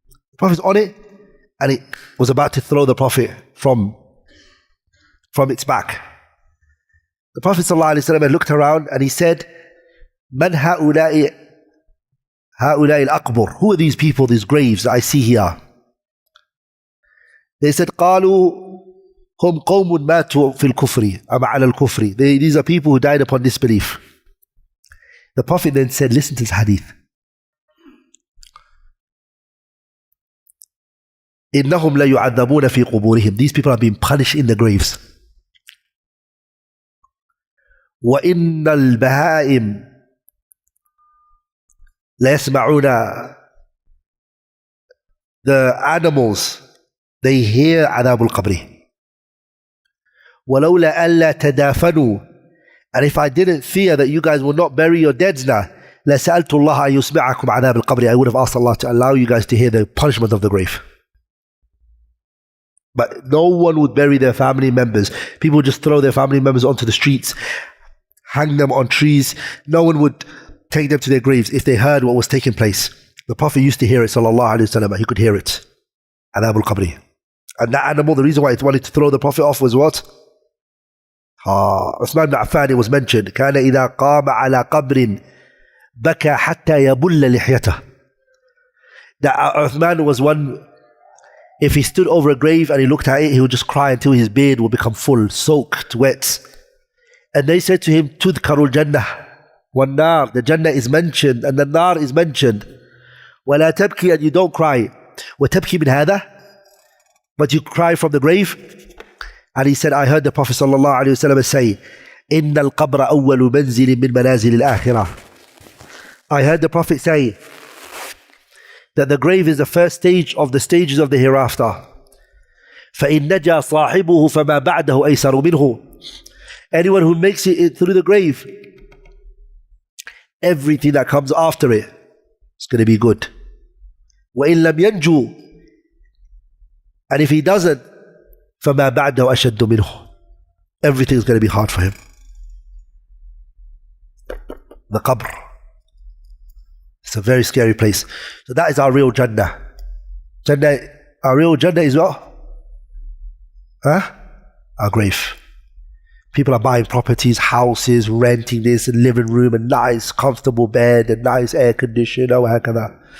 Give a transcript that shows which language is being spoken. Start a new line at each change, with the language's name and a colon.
English: The Prophet's on it, and it was about to throw the Prophet from its back. The Prophet ﷺ looked around and he said,
Arabic: مَنْ هَؤُلَاءِ الْأَقْبُرِ.
English: Who are these people, these graves that I see here? They said,
Arabic: قالوا هم قوم ماتوا في الكفر أم على الكفر.
English: These are people who died upon disbelief. The Prophet then said, listen to this hadith.
Arabic: إنهم لا يعذبون في قبورهم.
English: These people are being punished in the graves.
Arabic: وإن البهائم لا يسمعون.
English: The animals, they hear
Arabic: عذاب القبر. ولولا ألا تدافنوا.
English: And if I didn't fear that you guys will not bury your deads now,
Arabic: لسألت الله أن يسمعكم عذاب القبر.
English: I would have asked Allah to allow you guys to hear the punishment of the grave. But no one would bury their family members. People would just throw their family members onto the streets, hang them on trees. No one would take them to their graves if they heard what was taking place. The Prophet used to hear it, sallallahu alayhi wa sallam. He could hear it. Adhab al-qabri. And that animal, the reason why it wanted to throw the Prophet off was what? Uthman ibn Affan, it was mentioned.
Arabic: كان إذا قام على قبر بكى حتى يبل لحيته.
English: That Uthman was one, if he stood over a grave and he looked at it, he would just cry until his beard would become full, soaked, wet. And they said to him,
Arabic: تذكر الجنة والنار.
English: The Jannah is mentioned and the Nar is mentioned.
Arabic: ولا تبكي,
English: and you don't cry.
Arabic: وتبكي من هذا,
English: but you cry from the grave. And he said, I heard the Prophet sallallahu alaihi wasallam say,
Arabic: إن القبر أول منزل من منازل الآخرة.
English: I heard the Prophet say that the grave is the first stage of the stages of the hereafter.
Arabic: فإن نجا صاحبه فما بعده أيسر منه.
English: Anyone who makes it through the grave, everything that comes after it is going to be good.
Arabic: وإن لم ينجو,
English: and if he doesn't,
Arabic: فما بعده أشد منه.
English: Everything is going to be hard for him. The qabr. It's a very scary place. So that is our real Jannah. Jannah, our real Jannah is what? Our grave. People are buying properties, houses, renting this, a living room, a nice, comfortable bed, a nice air conditioner,
Arabic: وهكذا.